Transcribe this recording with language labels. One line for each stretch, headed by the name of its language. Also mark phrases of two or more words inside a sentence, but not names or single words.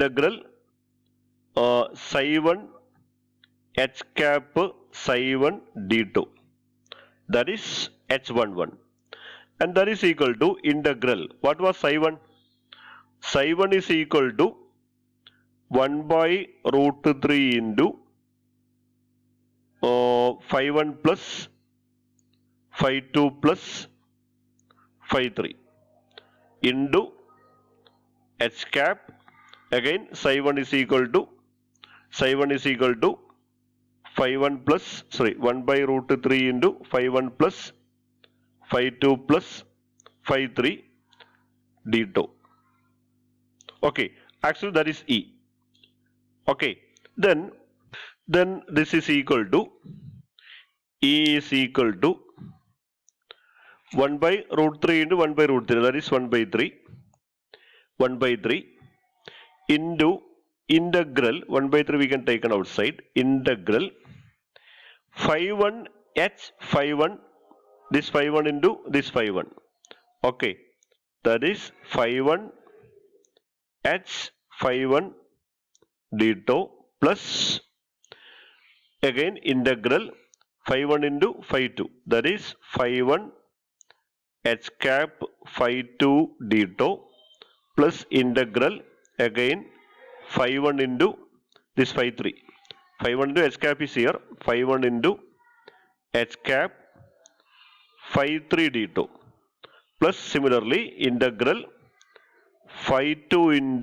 English: Integral psi 1 h cap psi 1 d2, that is h11, and that is equal to integral. What was psi 1? Psi 1 is equal to 1 by root 3 into phi 1 plus phi 2 plus phi 3 into h cap. Again psi 1 is equal to phi 1 plus 1 by root 3 into phi 1 plus phi 2 plus phi 3 d2. Okay, actually that is E. Okay, then this is equal to E is equal to 1 by root 3 into 1 by root 3, that is 1 by 3 into integral 1 by 3 we can take an outside, integral phi 1 h phi 1, this phi 1 into this phi 1. Okay, that is phi 1 h phi 1 d2 plus again integral phi 1 into phi 2, that is phi 1 h cap phi 2 d2 plus integral again phi 1 into this phi 3. Phi 1 into h cap is here, phi 1 into h cap phi 3 d2 plus similarly integral phi 2 into